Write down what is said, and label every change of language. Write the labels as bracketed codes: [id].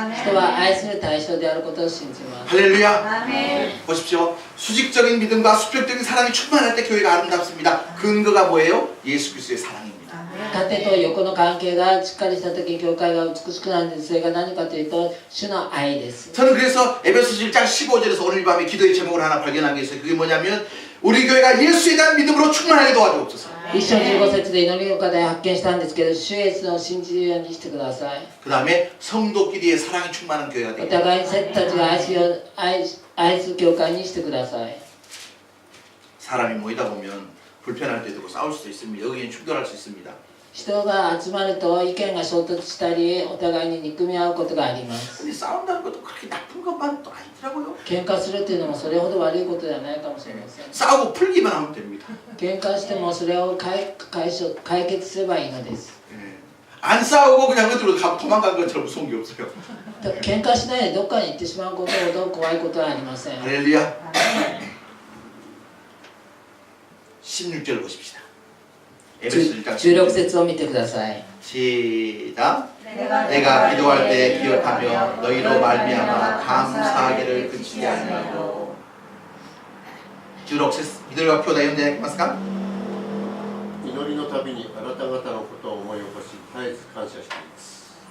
[ja] 人は愛する対象であることを信じます。 [ko] 할렐루야. 아멘. 보십시오. 수직적인 믿음과 수평적인 사랑이 충만할 때 교회가 아름답습니다. 근거가 뭐예요? 예수 그리스도의 사랑입니다. [ja] 縦と横の関係がしっかりした時に教会が美しくなるんです。それが何かというと主の愛です。 [ko] 저는 그래서 에베소 1장 15절에서 오늘 밤에 기도의 제목을 하나 발견한 게 있어요. 그게 뭐냐면 우리 교회가 예수에 대한 믿음으로 충만하게 도와주옵소서. [ja] 一章15節で祈りの課題を発見したんですけど、主イエスを信じるようにしてください。 [ko] 그 다음에 성도끼리의 사랑이 충만한 교회가 [ja] お [ko] 되게. [ja] 互いに生徒たちが愛する教会にしてください。 [ko] 사람이 모이다 보면 불편할 때도 있고 싸울 수도 있습니다. 의견이 충돌할 수 있습니다. [ja] 人が集まると意見が衝突したり、お互いに憎み合うことがあります。 [ko] 근데 싸운다는 것도 그렇게 나쁜 것만 또 아니더라고요. [ja] 喧嘩するというのもそれほど悪いことではないかもしれません。 [ko] 싸우고 풀기만 하면 됩니다. [ja] 喧嘩してもそれを解決すればいいのです。 [ko] 예. 안 싸우고 그냥 어디로 도망간 것처럼 무서운 게 없어요. [ja] 喧嘩しないでどっかに行ってしまうことほど怖いことはありません。 [ko] 할렐루야. 16절 보십시다. 에베소 1장 [ja] 16節を見てください。 [ko] 시작. 내가 기도할 때 기억하며 너희로 말미암아 감사하기를 그치지 아니하고. [ja] 16節緑が兄弟読んでいただけますか？祈りのたびにあなた方のことを思い起こし絶えず感謝しています。